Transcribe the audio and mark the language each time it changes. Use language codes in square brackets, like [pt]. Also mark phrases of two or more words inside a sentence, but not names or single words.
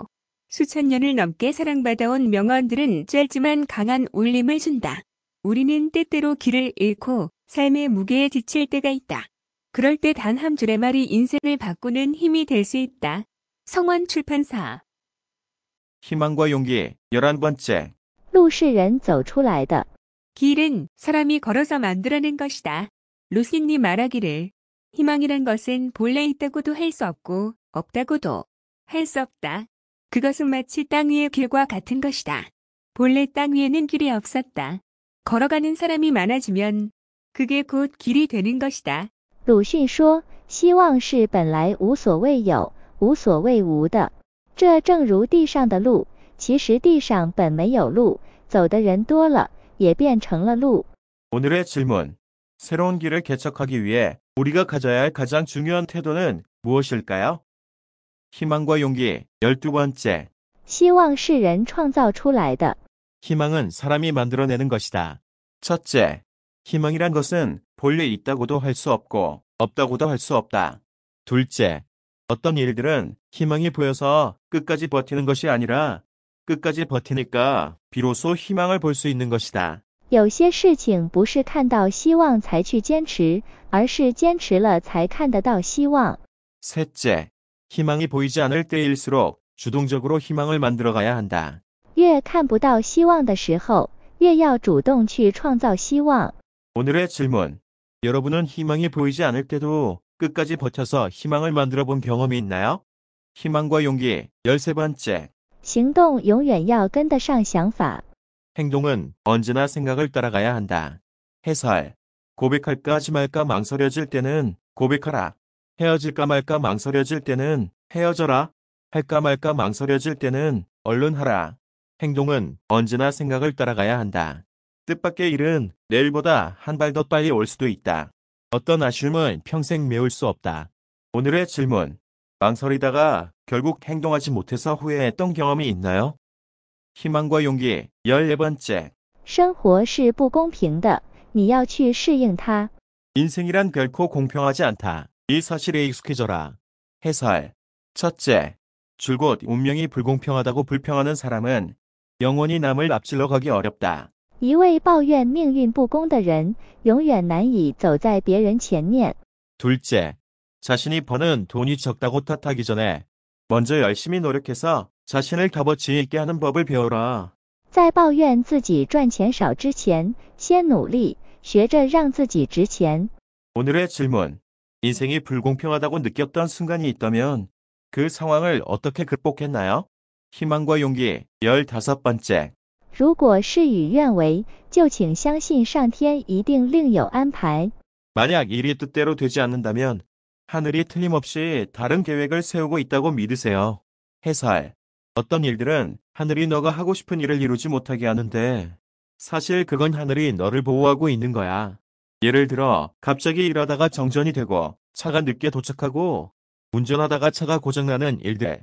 [ko] 수천 년을 넘게 사랑받아온 명언들은 짧지만 강한 울림을 준다. 우리는 때때로 길을 잃고 삶의 무게에 지칠 때가 있다. 그럴 때 단 한 줄의 말이 인생을 바꾸는 힘이 될 수 있다. 성원 출판사. 희망과 용기 11번째. [zh] 路是人走出来的。 [ko] 길은 사람이 걸어서 만들어낸 것이다. 루시님 말하기를 희망이란 것은 본래 있다고도 할 수 없고 없다고도 할 수 없다. 그것은 마치 땅 위의 길과 같은 것이다. 본래 땅 위에는 길이 없었다. 걸어가는 사람이 많아지면 그게 곧 길이 되는 것이다. [zh] 鲁迅说，希望是本来无所谓有，无所谓无的。这正如地上的路，其实地上本没有路，走的人多了，也变成了路。 [ko] 오늘의 질문. 새로운 길을 개척하기 위해 우리가 가져야 할 가장 중요한 태도는 무엇일까요? 희망과 용기 12번째. [zh] 希望是人创造出来的。 [ko] 희망은 사람이 만들어내는 것이다. 첫째, 희망이란 것은 본래 있다고도 할 수 없고 없다고도 할 수 없다. 둘째, 어떤 일들은 희망이 보여서 끝까지 버티는 것이 아니라 끝까지 버티니까 비로소 희망을 볼 수 있는 것이다. [zh] 有些事情不是看到希望才去坚持，而是坚持了才看得到希望。 [ko] 셋째, 희망이 보이지 않을 때일수록 주동적으로 희망을 만들어가야 한다. [zh] 越看不到希望的时候，越要主动去创造希望。 [ko] 오늘의 질문. 여러분은 희망이 보이지 않을 때도 끝까지 버텨서 희망을 만들어 본 경험이 있나요? 희망과 용기 13번째. [zh] 行动永远要跟得上想法。 [ko] 행동은 언제나 생각을 따라가야 한다. 해설. 고백할까 하지 말까 망설여질 때는 고백하라. 헤어질까 말까 망설여질 때는 헤어져라. 할까 말까 망설여질 때는 얼른 하라. 행동은 언제나 생각을 따라가야 한다. 뜻밖의 일은 내일보다 한 발 더 빨리 올 수도 있다. 어떤 아쉬움은 평생 메울 수 없다. 오늘의 질문. 망설이다가 결국 행동하지 못해서 후회했던 경험이 있나요? 희망과 용기 14번째. [zh] 生活是不公平的，你要去适应它。 [ko] 인생이란 결코 공평하지 않다. 이 사실에 익숙해져라. 해설. 첫째, 줄곧 운명이 불공평하다고 불평하는 사람은 영원히 남을 앞질러 가기 어렵다. [zh] 一味抱怨命运不公的人，永远难以走在别人前面。 [ko] 둘째, 자신이 버는 돈이 적다고 탓하기 전에 먼저 열심히 노력해서 자신을 값어치 있게 하는 법을 배워라. [zh] 在抱怨自己赚钱少之前，先努力，学着让自己值钱。 [ko] 오늘의 질문. 인생이 불공평하다고 느꼈던 순간이 있다면 그 상황을 어떻게 극복했나요? 희망과 용기 15번째. [zh] 如果事与愿违，就请相信上天一定另有安排。 [ko] 만약 일이 뜻대로 되지 않는다면 하늘이 틀림없이 다른 계획을 세우고 있다고 믿으세요. 해설. 어떤 일들은 하늘이 너가 하고 싶은 일을 이루지 못하게 하는데 사실 그건 하늘이 너를 보호하고 있는 거야. 예를 들어 갑자기 일하다가 정전이 되고 차가 늦게 도착하고 운전하다가 차가 고장나는 일들.